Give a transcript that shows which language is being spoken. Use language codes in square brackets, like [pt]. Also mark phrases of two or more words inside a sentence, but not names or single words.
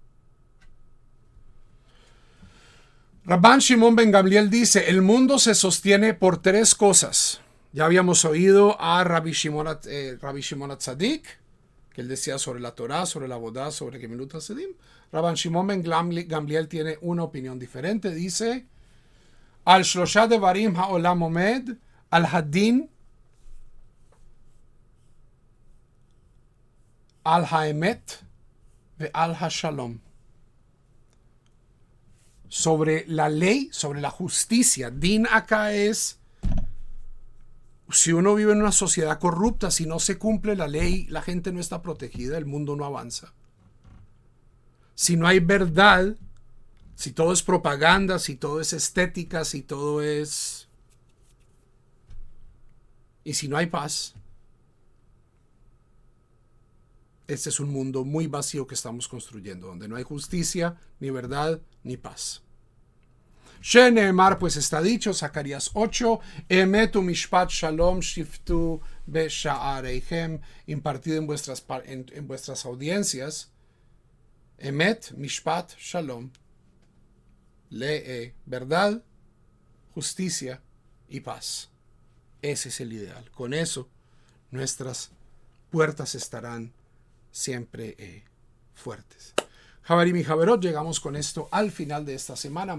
[es] Rabban Shimon ben Gamliel dice: el mundo se sostiene por 3 cosas. Ya habíamos oído a Rabbi Shimon HaTzadik, que él decía sobre la Torah, sobre la Avodah, sobre [he] גמילות חסדים. [es] Rabban Shimon ben Gamliel tiene una opinión diferente. [he] Dice: על שלשה דברים העולם עומד, על הדין, על האמת ועל השלום. [es] Sobre la ley, sobre la justicia. Din acá es, si uno vive en una sociedad corrupta, si no se cumple la ley, la gente no está protegida, el mundo no avanza. Si no hay verdad, si todo es propaganda, si todo es estética, si todo es... y si no hay paz, este es un mundo muy vacío que estamos construyendo, donde no hay justicia, ni verdad, ni paz. Sheneemar, pues está dicho, Zacarías 8, [he] אמת משפט שלום שפטו בשעריכם, [es] impartido en vuestras audiencias. [he] אמת משפט שלום, [es] verdad, justicia y paz. Ese es el ideal. Con eso, nuestras puertas estarán siempre fuertes. Javerim y Javerot, llegamos con esto al final de esta semana.